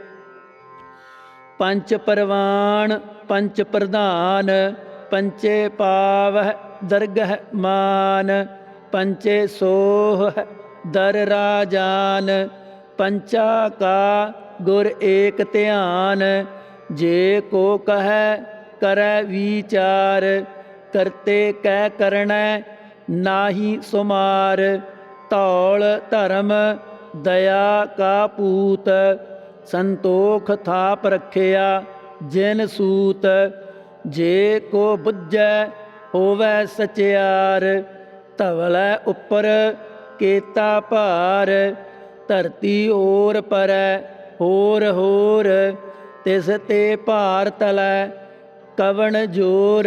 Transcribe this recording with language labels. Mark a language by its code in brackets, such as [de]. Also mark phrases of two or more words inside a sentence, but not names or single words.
[pa] ਪੰਚ ਪਰਵਾਣ ਪੰਚ ਪ੍ਰਧਾਨ, ਪੰਚੇ ਪਾਵਹਿ ਦਰਗਹਿ ਮਾਨ। ਪੰਚੇ ਸੋਹ ਦਰ ਰਾਜਾਨ, ਪੰਚਾ ਕਾ ਗੁਰ ਏਕ ਧਿਆਨ। ਜੇ ਕੋ ਕਹੈ ਕਰੈ ਵਿਚਾਰ, ਕਰਤੇ ਕੈ ਕਰਣੈ ਨਾਹਿ ਸੁਮਾਰ। ਧੌਲ ਧਰਮ ਦਇਆ ਕਾ ਪੂਤ ਸੰਤੋਖ ਥਾਪ ਰਖਿਆ ਜਿਨ ਸੂਤ। ਜੇ ਕੋ ਬੁਝੈ ਹੋਵੈ ਸਚਿਆਰ ਧਵਲੈ ਉਪਰ ਕੇਤਾ ਭਾਰ। ਧਰਤੀ ਓਰ ਪਰੈ ਹੋਰ ਹੋਰ ਤਿਸ ਤੇ ਭਾਰ ਤਲੈ ਕਵਣ ਜੋਰ।